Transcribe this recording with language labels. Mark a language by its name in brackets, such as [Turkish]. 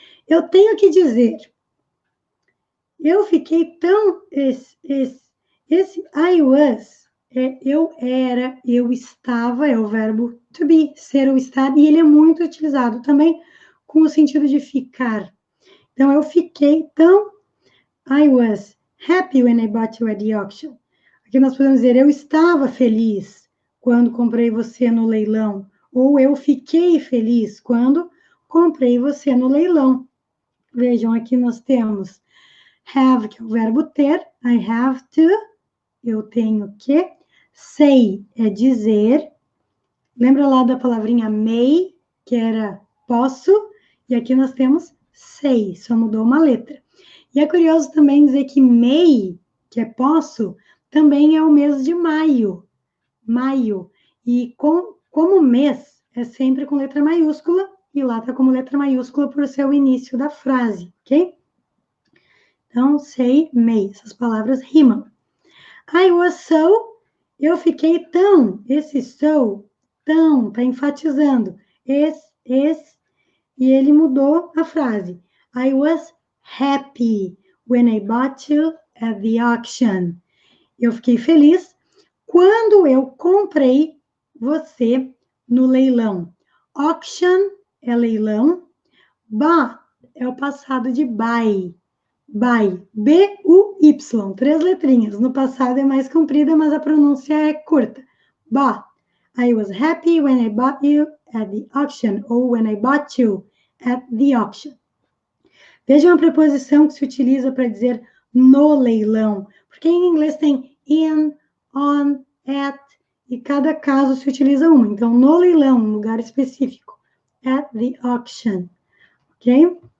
[Portuguese] Eu tenho que dizer, eu fiquei tão, esse I was, eu era, eu estava, é o verbo to be, ser ou estar, e ele é muito utilizado também com o sentido de ficar. Então, eu fiquei tão, [English] I was happy when I bought you at the auction. [Portuguese] Aqui nós podemos dizer, eu estava feliz quando comprei você no leilão, ou eu fiquei feliz quando comprei você no leilão. Vejam, aqui nós temos have, que é o verbo ter, [English] I have to, [Portuguese] eu tenho que, say é dizer, lembra lá da palavrinha may, que era posso, e aqui nós temos say, só mudou uma letra. E é curioso também dizer que may, que é posso, também é o mês de maio, e como mês é sempre com letra maiúscula, e lá está como letra maiúscula por ser o início da frase, ok? Então, say, may, essas palavras rimam. [English] I was so, [Portuguese] eu fiquei tão, esse so, tão, está enfatizando, esse, e ele mudou a frase. [English] I was happy when I bought you at the auction. [Portuguese] Eu fiquei feliz quando eu comprei você no leilão. Auction é leilão, bought é o passado de buy. Buy, B-U-Y, 3 letrinhas. No passado é mais comprida, mas a pronúncia é curta. [English] Bought. I was happy when I bought you at the auction, ou when I bought you at the auction. [Portuguese] Veja uma preposição que se utiliza para dizer no leilão, porque em inglês tem in, on, at, e cada caso se utiliza uma. Então, no leilão, um lugar específico. [English] At the auction. [Portuguese] Ok?